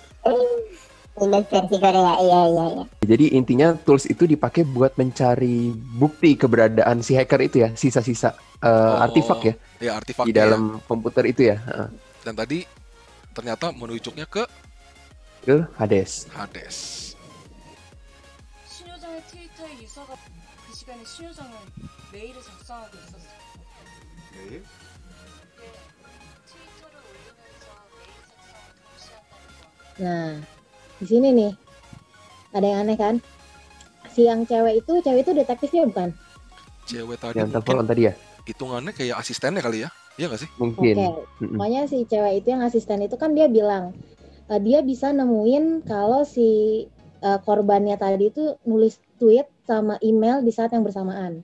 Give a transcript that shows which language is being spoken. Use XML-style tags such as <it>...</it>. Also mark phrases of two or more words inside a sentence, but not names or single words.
<id>Windows versi Korea, iya. Jadi intinya tools itu dipakai buat mencari bukti keberadaan si hacker itu ya, sisa-sisa artifak ya, artifak di dalam komputer itu ya. Dan tadi ternyata menunjuknya ke Hades.</id> <ko>신효정의 트위터에 유서가 그 시간에 신효정은 메일을 작성하고 있었어. 메일? 네, 트위터를 올리면서 메일 작성을 동시에 한다는 거.</ko> <id>Nah, di sini nih ada yang aneh kan? Si yang cewek itu detektifnya bukan? Cewek tadi yang mungkin telepon tadi ya? Hitungannya kayak asistennya kali ya? Iya nggak sih? Mungkin. Pokoknya si cewek itu yang asisten itu kan dia bilang dia bisa nemuin kalau si korbannya tadi itu nulis tweet sama email di saat yang bersamaan.</id>